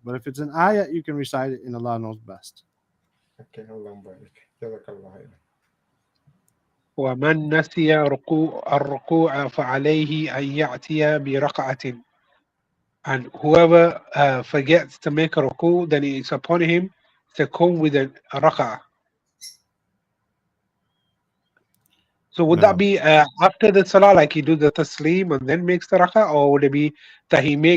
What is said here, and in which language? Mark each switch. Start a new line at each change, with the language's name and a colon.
English: But if it's an ayat, you can recite it, and Allah knows best. Okay, Allah barik. Jazakallah khair.
Arabic: ومن نسي الركوع فعليه أن يأتي بركعة.
English: And whoever forgets to make a ruku, then it's upon him to come with a rak'ah. So would that No. be after the salah, like he do the taslim and then makes the rak'ah, or would it be that he makes